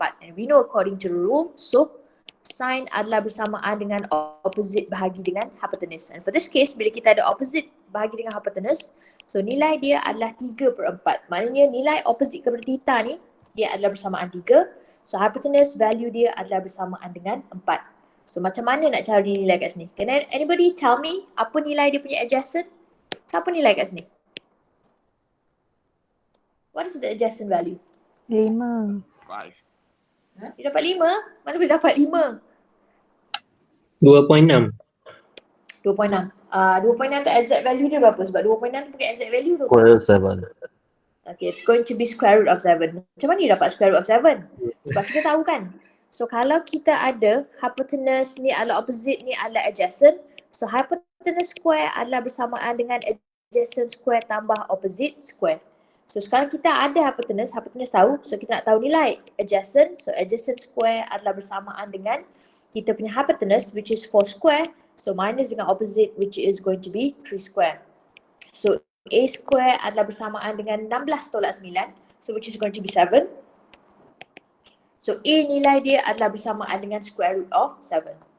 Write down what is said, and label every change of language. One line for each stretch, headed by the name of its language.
English: And we know according to the rule, so sine
Malay: adalah bersamaan dengan
English: opposite
Malay: bahagi dengan
English: hypotenuse. And for this case,
Malay: bila kita ada opposite bahagi dengan hypotenuse, so nilai dia adalah 3/4. Maknanya nilai opposite kepada theta ni, dia adalah bersamaan 3. So hypotenuse value dia adalah bersamaan dengan 4. So macam mana nak cari nilai kat sini?
English: Can anybody tell me
Malay: apa nilai dia punya adjacent? So apa nilai kat sini?
English: What is the adjacent value? 5.
Malay: Dia dapat 5? Mana boleh dapat 5? 2.6. 2.6. 2.6 tu exact value dia berapa? Sebab 2.6 tu pakai exact value tu.
English: Square root 7. Okay, it's going to be square root of 7.
Malay: Macam mana dia dapat square root of 7? Sebab kita tahu kan. So kalau kita ada hypotenuse ni adalah opposite, ni adalah adjacent. So hypotenuse square adalah bersamaan dengan adjacent square tambah opposite square. So sekarang kita ada hypotenuse tahu. So kita nak tahu nilai adjacent. So adjacent square adalah bersamaan dengan kita punya hypotenuse which is 4 square.
English: So minus dengan opposite which is going to be 3 square.
Malay: So A square adalah bersamaan dengan 16 tolak 9.
English: So which is going to be 7. So A
Malay: nilai dia adalah bersamaan dengan
English: square root of 7.